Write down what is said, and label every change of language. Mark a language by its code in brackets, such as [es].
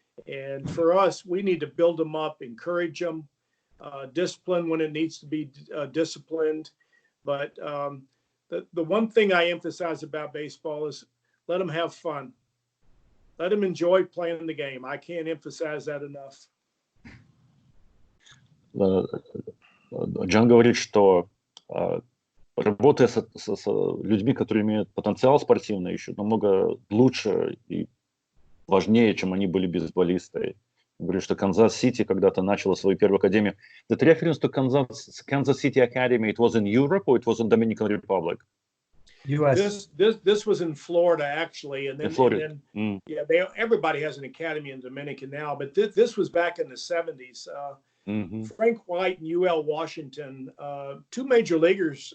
[en] And for us, we need to build them up, encourage them, discipline when it needs to be disciplined. But the one thing I emphasize about baseball is let them have fun. Let them enjoy playing the game. I can't emphasize that enough. [ru] Джон говорит, что работая с людьми, которые имеют потенциал спортивный, еще намного лучше и важнее, чем они были бейсболисты. Говорит, что Канзас-Сити когда-то начала свою первую академию. [en] The reference to Kansas City Academy, it was in Europe or it was in Dominican Republic? U.S. This was in Florida, actually. And then, In Florida. And then everybody has an academy in Dominican now, but this was back in the 70s. Frank White and UL Washington, two major leaguers.